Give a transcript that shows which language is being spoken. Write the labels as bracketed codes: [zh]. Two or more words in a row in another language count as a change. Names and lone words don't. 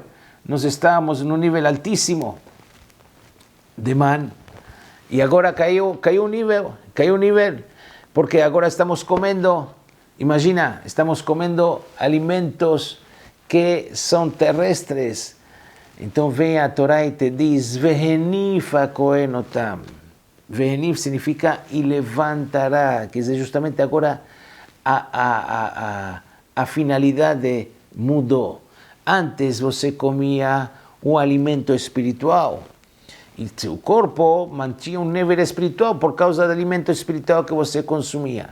[pt] Nós estávamos num nível altíssimo de man, e agora caiu o nível, porque agora estamos comendo, imagina, estamos comendo alimentos que são terrestres. Então vem a Torá e te diz, [he] והניף הכהן אותם. [pt] Vehenif significa e levantará, quer dizer, justamente agora a finalidade mudou. Antes você comia um alimento espiritual e seu corpo mantinha um nível espiritual por causa do alimento espiritual que você consumia.